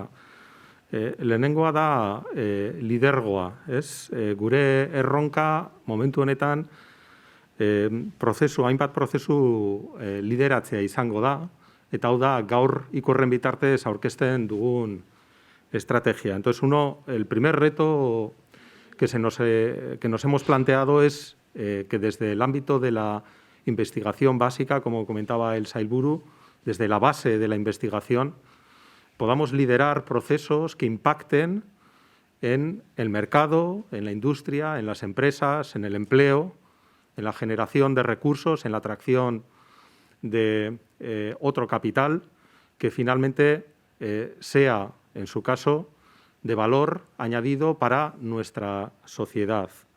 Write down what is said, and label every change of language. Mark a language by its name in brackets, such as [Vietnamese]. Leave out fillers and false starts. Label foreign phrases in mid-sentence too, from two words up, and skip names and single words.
[Basque] Lehenengoa da lidergoa, ez? Gure erronka momentu honetan hainbat prozesu lideratzea izango da, eta hau da gaur ikurren bitartez aurkezten dugun estrategia. [Spanish] Entonces, el primer reto que nos hemos planteado es que desde el ámbito de la investigación básica, como comentaba el sailburu, desde la base de la investigación, podamos liderar procesos que impacten en el mercado, en la industria, en las empresas, en el empleo, en la generación de recursos, en la atracción de otro capital que finalmente sea, en su caso, de valor añadido para nuestra sociedad.